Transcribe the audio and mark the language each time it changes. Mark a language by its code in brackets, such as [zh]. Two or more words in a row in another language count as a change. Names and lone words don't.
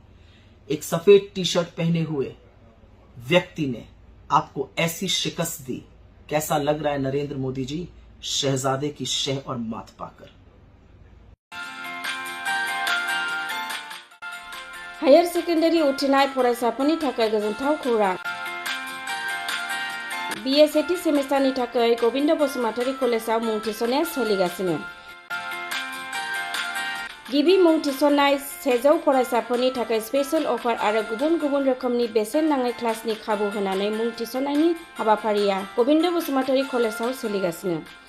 [hi] एक सफेद टी शर्ट पहने हुए व्यक्ति ने आपको ऐसी शिकस्त दी। कैसा लग रहा है नरेंद्र मोदी जी, शहजादे की शह और माथ पाकर? [brx] हायर सेकेन्डारि उथ्रिनाय फरायसाफोरनि थाखाय गोजोनथाव खौरां। बीए सेथि सेमिस्टारनि थाखाय गोविंद बसुमतारी कलेजाव मुं थिसननाया सोलिगासिनो। गिबि मुं थिसननाय 100 फरायसाफोरनि थाखाय स्पेशल अफार आरो गुबुन गुबुन रोखोमनि बेसेन नाङै क्लासनि खाबु होनानै मुं थिसननायनि हाबाफारिया गोविंद बसुमतारी कलेजाव सोलिगासिनो।